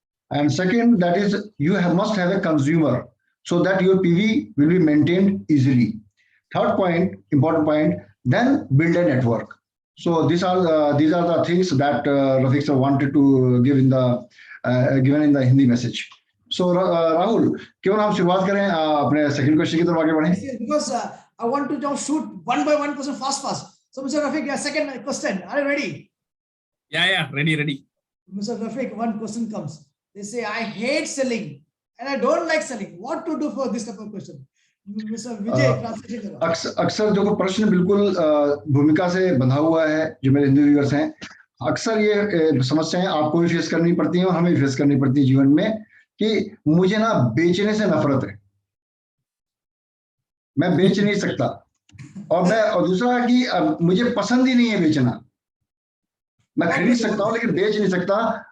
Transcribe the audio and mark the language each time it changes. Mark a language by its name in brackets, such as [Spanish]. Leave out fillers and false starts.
[English] And second, that is, you must have a consumer so that your PV will be maintained easily. Third point, important point, then build a network. So these are the things that Rafiq sir wanted to give in the given in the Hindi message. [Hindi] So Rahul, क्यों हम शुरुआत करें अपने [English] second question [Hindi] की तरफ आगे बढ़ें? [English] Because I want to now shoot one by one question fast. So Mr. Rafiq, your second question, are you ready? Yeah, ready. Mr. Rafiq, one question comes. They say, I hate selling and I don't like selling. What to do for this type of question? Mr. Vijay, translation करो. [Hindi] अक्सर जो प्रश्न बिल्कुल भूमिका से बंधा हुआ है, जो मेरे हिंदी व्यूअर्स हैं, अक्सर ये समस्याएं आपको भी फेस करनी पड़ती हैं और हमें भी फेस करनी पड़ती है जीवन में कि मुझे ना बेचने से नफरत है, मैं बेच नहीं सकता, और दूसरा कि मुझे पसंद ही नहीं है बेचना, मैं खरीद सकता हूं लेकिन बेच नहीं सकता.